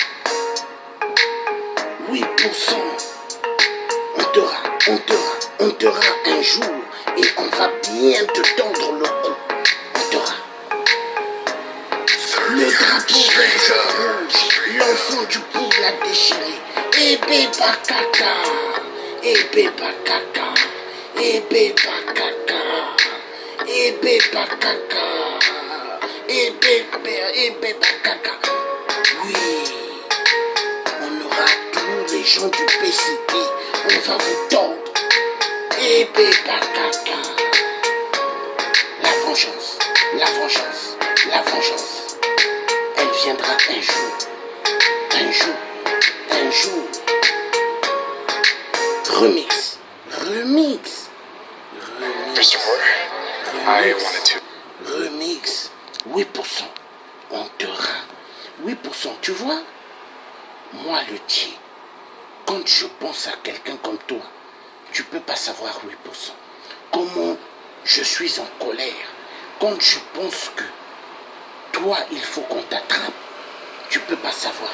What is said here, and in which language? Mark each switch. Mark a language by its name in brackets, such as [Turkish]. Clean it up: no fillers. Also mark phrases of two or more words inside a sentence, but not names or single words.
[French] 8%, on t'aura un jour et on va bien te tendre le cou. On t'aura. Le drapeau vert jaune rouge, l'enfant du Pou l'a déchiré. Et béba caca. [Lingala] Ebe bakaka, ebe bakaka, ebe bakaka, ebe bakaka. [French] Oui, on aura tous les gens du PCT, on va vous tordre. [Lingala] Ebe bakaka. [French] La vengeance, la vengeance, la vengeance. Elle viendra un jour, un jour, un jour. Remix. [English] Mr. Porter, I wanted to. [French] Remix. 8%. On te rend. 8%. Tu vois, moi le tien, quand je pense à quelqu'un comme toi, tu peux pas savoir 8%. Comment je suis en colère. Quand je pense que toi, il faut qu'on t'attrape, tu peux pas savoir.